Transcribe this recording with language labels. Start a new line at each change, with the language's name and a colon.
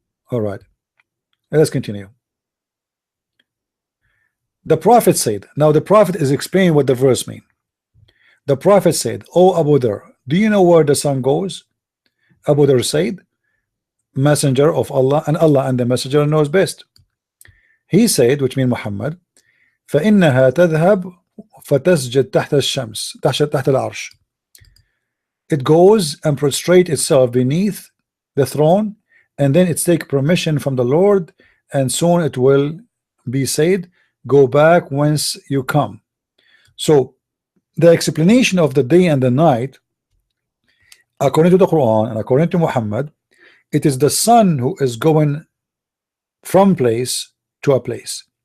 English: All right, let's continue. The Prophet said, now the Prophet is explaining what the verse means. The Prophet said, "O Abu Dhar, do you know where the sun goes?" Abu Dhar said, "Messenger of Allah, and Allah and the Messenger knows best." He said, which means Muhammad,
Arabic: فإنها تذهب فتسجد تحت الشمس تحت العرش.
English: It goes and prostrate itself beneath the throne, and then it take permission from the Lord, and soon it will be said, go back whence you come. So the explanation of the day and the night, according to the Quran and according to Muhammad, it is the sun who is going from place to a place.